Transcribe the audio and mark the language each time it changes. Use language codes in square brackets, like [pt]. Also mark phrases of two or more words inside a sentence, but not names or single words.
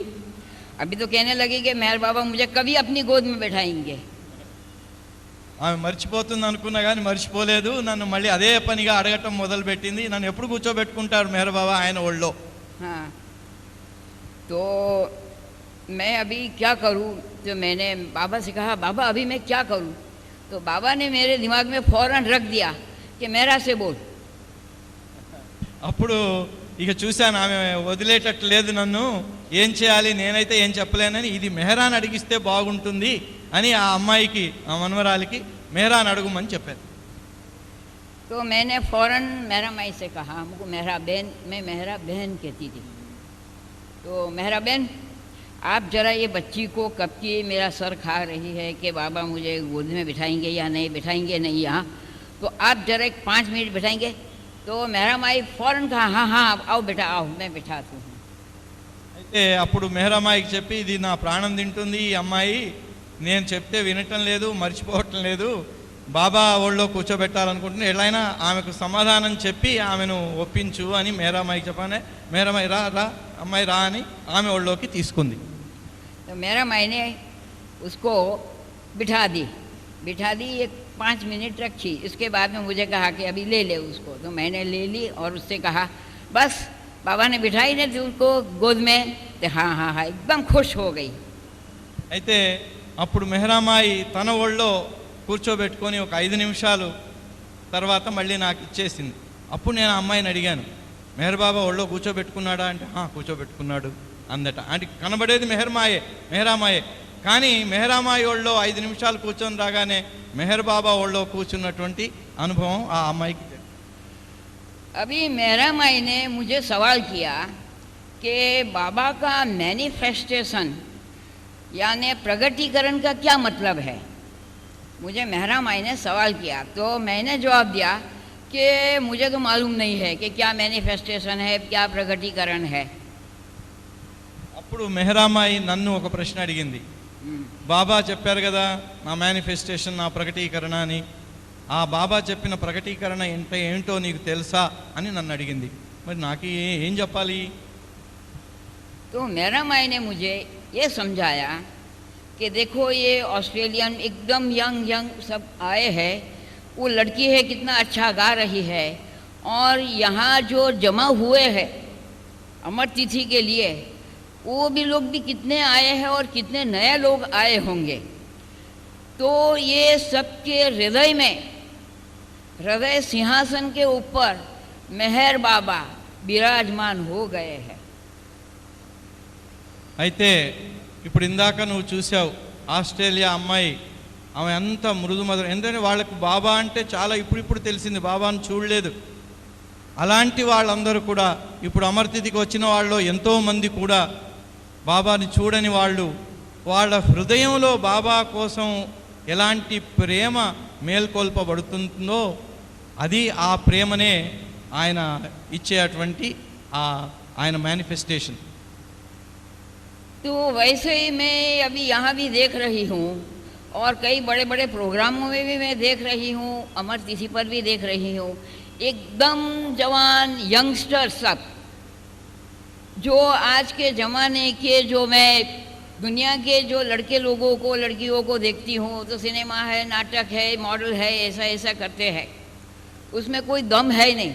[hi] अभी तो कहने लगी कि मेहर बाबा मुझे कभी अपनी गोद में बैठाएंगे। [te] ఆమె మర్చిపోతుంది అనుకున్నా కానీ మర్చిపోలేదు, నన్ను మళ్ళీ అదే పనిగా అడగటం మొదలుపెట్టింది, నన్ను ఎప్పుడు కూర్చోబెట్టుకుంటారు మెహర్ బాబా ఆయన ఒళ్ళో। [hi] हाँ, तो मैं अभी क्या करूं? तो मैंने बाबा से कहा बाबा अभी मैं क्या करूं? तो बाबा ने मेरे दिमाग में फ़ौरन रख दिया कि मेहरा से बोल। [te] అప్పుడు ఇక చూశాను ఆమె వదిలేటట్టు లేదు నన్ను, ఏం చేయాలి, నేనైతే ఏం చెప్పలేనని, ఇది మెహరాని అడిగిస్తే బాగుంటుంది అని ఆ అమ్మాయికి, ఆ మనవరాలికి మెహరాని అడుగుమని చెప్పారు। [hi] तो मैंने फ़ौरन मेहरा माई से कहा, हमको मेहरा बहन, मैं मेहरा बहन कहती थी, तो मेहरा बहन आप ज़रा ये बच्ची को कब की मेरा सर खा रही है कि बाबा मुझे गोद में बिठाएंगे या नहीं बिठाएंगे नहीं यहाँ, तो आप ज़रा एक 5 मिनट बिठाएंगे? तो मेहरा माई फ़ौरन कहा हाँ आओ बेटा आओ मैं बिठाती हूँ। [te] అయితే అప్పుడు మెహరామాయికి చెప్పి, ఇది నా ప్రాణం తింటుంది ఈ అమ్మాయి, నేను చెప్తే వినటం లేదు, మర్చిపోవటం లేదు, బాబా ఒళ్ళో కూర్చోబెట్టాలనుకుంటున్నా, ఎలాగైనా ఆమెకు సమాధానం చెప్పి ఆమెను ఒప్పించు అని మెహరామాయికి చెప్పానే। మెహరామాయి రా అమ్మాయి రా అని ఆమె ఒళ్ళోకి తీసుకుంది। [hi] तो मेहरा माई ने उसको बिठा दी, एक 5 मिनट रखी। इसके बाद में मुझे कहा कि अभी ले उसको, तो मैंने ले ली और उससे कहा बस बाबा ने बिठाई ने थी उसको गोद में, तो हाँ एकदम खुश हो गई। [te] అయితే అప్పుడు మెహరామాయి తన ఒళ్ళో కూర్చోబెట్టుకొని ఒక 5 నిమిషాలు తర్వాత మళ్ళీ నాకు ఇచ్చేసింది। అప్పుడు నేను ఆ అమ్మాయిని అడిగాను, మెహర్ బాబా ఒళ్ళో కూర్చోబెట్టుకున్నాడా అంటే కూర్చోబెట్టుకున్నాడు అందట। అంటే కనబడేది మెహరామాయే, కానీ మెహరామాయి ఒళ్ళో 5 నిమిషాలు కూర్చొని రాగానే మెహర్ బాబా ఒళ్ళో కూర్చున్నటువంటి అనుభవం ఆ అమ్మాయికి। [hi] अभी मेहरा माई ने मुझे सवाल किया कि बाबा का मैनिफेस्टेशन यानी प्रगटीकरण का क्या मतलब है? मुझे मेहरा माई ने सवाल किया, तो मैंने जवाब दिया कि मुझे तो मालूम नहीं है कि क्या मैनिफेस्टेशन है, क्या प्रगटीकरण है। [te] అప్పుడు మెహరామాయి నన్ను ఒక ప్రశ్న అడిగింది, బాబా చెప్పారు కదా నా మేనిఫెస్టేషన్, నా ప్రకటీకరణ అని, ఆ బాబా చెప్పిన ప్రకటీకరణ ఏంటో నీకు తెలుసా అని నన్ను అడిగింది। మరి నాకు ఏం చెప్పాలి? [hi] तो मेहरा माई ने मुझे ये समझाया कि देखो ये ऑस्ट्रेलियन एकदम यंग सब आए हैं, वो लड़की है कितना अच्छा गा रही है, और यहाँ जो जमा हुए हैं अमर तिथि के लिए वो भी लोग भी कितने आए हैं और कितने नए लोग आए होंगे। तो ये सबके हृदय में हृदय सिंहासन के ऊपर मेहर बाबा विराजमान हो गए हैं। [te] అయితే ఇప్పుడు ఇందాక నువ్వు చూసావు ఆస్ట్రేలియా అమ్మాయి, ఆమె అంత మృదు మధురం, ఎందుకంటే వాళ్ళకు బాబా అంటే చాలా ఇప్పుడిప్పుడు తెలిసింది, బాబాను చూడలేదు. అలాంటి వాళ్ళందరూ కూడా ఇప్పుడు అమర్తిథికి వచ్చిన వాళ్ళలో ఎంతోమంది కూడా బాబాని చూడని వాళ్ళు, వాళ్ళ హృదయంలో బాబా కోసం ఎలాంటి ప్రేమ మేల్కొల్పబడుతుందో అది ఆ ప్రేమనే ఆయన ఇచ్చేటువంటి ఆయన మేనిఫెస్టేషన్. [hi] तो वैसे ही मैं अभी यहाँ भी देख रही हूँ और कई बड़े बड़े प्रोग्रामों में भी मैं देख रही हूँ, अमर तिथि पर भी देख रही हूँ, एकदम जवान यंगस्टर सब जो आज के ज़माने के, जो मैं दुनिया के जो लड़के लोगों को लड़कियों को देखती हूँ तो सिनेमा है, नाटक है, मॉडल है, ऐसा ऐसा करते हैं, उसमें कोई दम है नहीं।